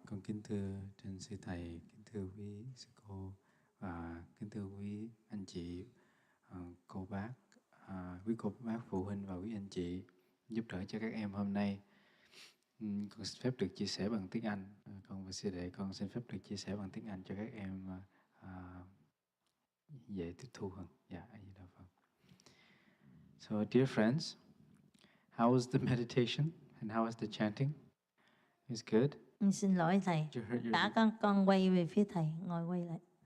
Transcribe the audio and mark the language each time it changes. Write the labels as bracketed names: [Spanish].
[Vietnamese] Con kính thưa trên sư thầy, kính thưa quý sư cô và kính thưa quý anh chị, cô bác, quý cô bác phụ huynh và quý anh chị giúp đỡ cho các em hôm nay. Con xin phép được chia sẻ bằng tiếng Anh. Con và sư đệ con xin phép được chia sẻ bằng tiếng Anh cho các em dễ tiếp thu hơn. Yeah, A Di Đà Phật. [English] So, dear friends, how was the meditation and how was the chanting? It's good. [Vietnamese] Xin lỗi Thầy. Đã con quay về phía Thầy, ngồi quay lại.